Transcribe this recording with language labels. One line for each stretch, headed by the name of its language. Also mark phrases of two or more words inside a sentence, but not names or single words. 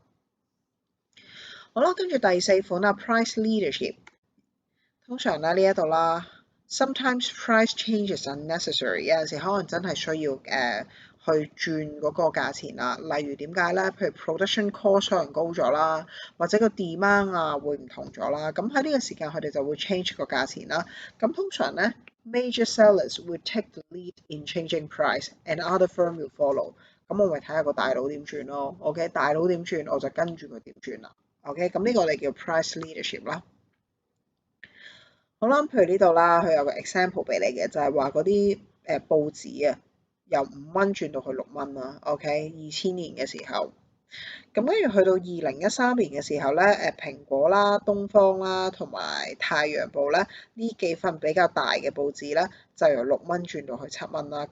Cantonese: 好啦，跟住第4款啦 ，
English: price leadership。
Cantonese: 通常咧呢一度啦 ，
English: sometimes price changes are necessary，
Cantonese: 有陣時可能真係需要去轉嗰個價錢啦。例如點解咧？譬如
English: production cost
Cantonese: 可能高咗啦，或者個 demand 啊會唔同咗啦。咁喺呢個時間佢哋就會 change 個價錢啦。咁通常咧
English: major sellers would take the lead in changing price and other firm will follow。
Cantonese: 咁我咪睇下個大佬點轉咯。OK， 大佬點轉我就跟住佢點轉啦。OK， 咁呢個我哋叫
English: price leadership
Cantonese: 啦。好啦，譬如呢度啦，佢有個 example 俾你嘅，就係話嗰啲報紙啊，由5蚊轉到去6蚊啦。OK， 2000年嘅時候，咁跟住去到2013年嘅時候咧，蘋果啦、東方啦同埋太陽報咧，呢幾份比較大嘅報紙咧，就由6蚊轉到去7蚊啦。